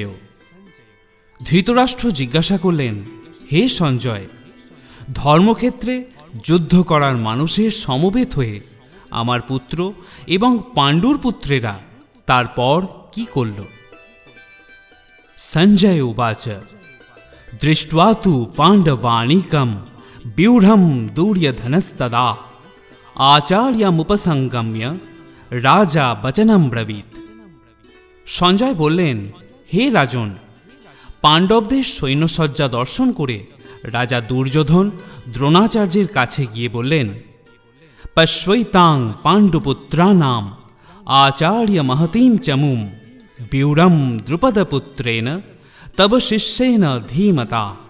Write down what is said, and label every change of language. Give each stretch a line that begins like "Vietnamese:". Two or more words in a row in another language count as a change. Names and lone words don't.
Bangla: ধৃতরাষ্ট্র জিজ্ঞাসা করলেন, হে সঞ্জয়, ধর্মক্ষেত্রে যুদ্ধ করার মানুষের সমবেত হয়ে আমার পুত্র এবং পাণ্ডুর পুত্রেরা তারপর কি করল?
Sanskrit: সঞ্জয় উবাচ দৃष्ट्वा तु पाण्डवानीकं व्यूঢ়ं दुर्योधनस्तदा आचार्यमुपसंगम्य রাজা বচনম ব্রবীত।
Bangla: সঞ্জয় বললেন, হে রাজন, পাণ্ডবদের সৈন্যসজ্জা দর্শন করে রাজা দুর্যোধন দ্রোণাচার্যের কাছে গিয়ে বললেন,
Sanskrit: পশ্যৈতাং পাণ্ডুপুত্রানাম আচার্য মহতীম চমুম ব্যূঢ়ম দ্রুপদপুত্রেণ তব শিষ্যেন ধীমতা।